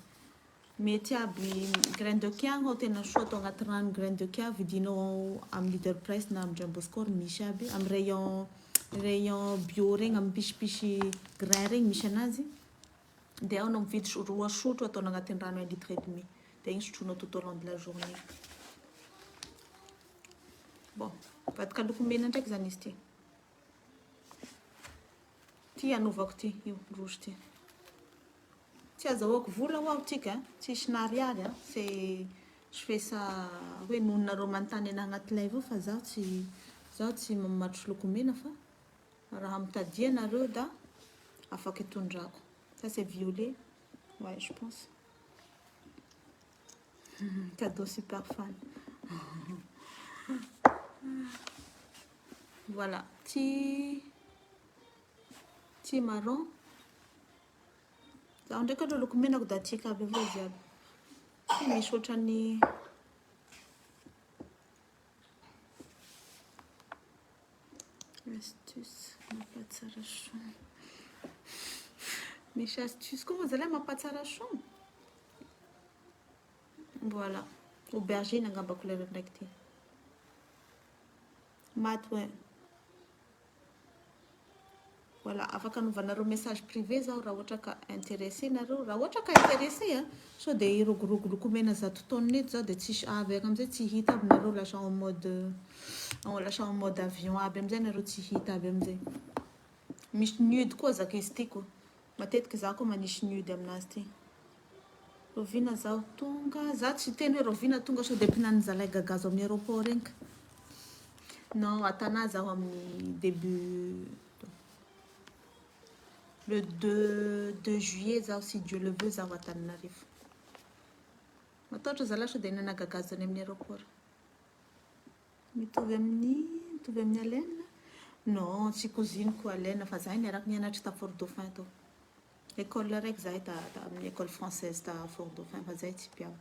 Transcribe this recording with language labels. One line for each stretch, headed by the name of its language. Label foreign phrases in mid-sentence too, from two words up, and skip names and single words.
Malagasy: Mety aby
French: graine de
Malagasy: kia ho tena soa atao agnaty rano
French: graine de
Malagasy: kia vidinao amin'ny Leader Price na amin'ny Jumbo Score misy aby amin'ny
French: rayon bio
Malagasy: regny amin'ny pishipishy grain regny misy anazy. Dia ao no mividy roa sotro ataonao agnatin'ny rano 1,5 litre. Dia igny sotronao
French: tout au long de la journée.
Malagasy: Bon, vadika loko mena ndraiky zany izy ty. Ty anaovako ty io rouge ty. Tsy azahoako vola ho tika, tsisy nariary
French: c'est je fais ça
Malagasy: hoe nononareo manontany anahy agnaty live io fa zaho tsy mamatotry loko mena fa raha mitadia nareo da afaka hitondrako.
French: Ça c'est violet. Ouais, je pense. Cadeau super fan. Voilà.
Malagasy: Ty marron. Zaho ndraiky aloha loko menako da tiako aby avao izy aby. Tsy misy ohatrany astuce mampatsara son. Misy astuce koa moa zalahy mampatsara son. Voilà. Aubergine angamba couleur ndraiky ty.
French: Mat ouais. Voilà,
Malagasy: afaka anovanareo
French: message privé
Malagasy: zao raha ohatra ka intéressé nareo, raha ohatra ka intéressé so dia irogorogo loko mena zato taonina eto zao dia tsisy avy amizay tsy hita aby nareo lasa
French: en mode avion
Malagasy: aby amizay nareo tsy hita aby amizay. Misy nude koa zaka izy ty koa. Matetiky za koa manisy nude aminazy ty. Rovina zao tonga, za tsy teny hoe rovina tonga so dia mpinany zalahy gagazo amin'ny aéroport regny. Non, atana zaho amin'ny
French: début le 2 juillet
Malagasy: zaho
French: si Dieu le veut
Malagasy: zaho Antananarivo. Matahotra zalahy so dia nana gagazo any amin'ny aéroport. Mitovy amin'ny Alaine? Non, tsy cousineko Alaine fa za niaraka nianatra ta Fort Dauphin tao. École raiky za ta amin'ny
French: école française
Malagasy: ta Fort Dauphin fa zay tsy mpiava.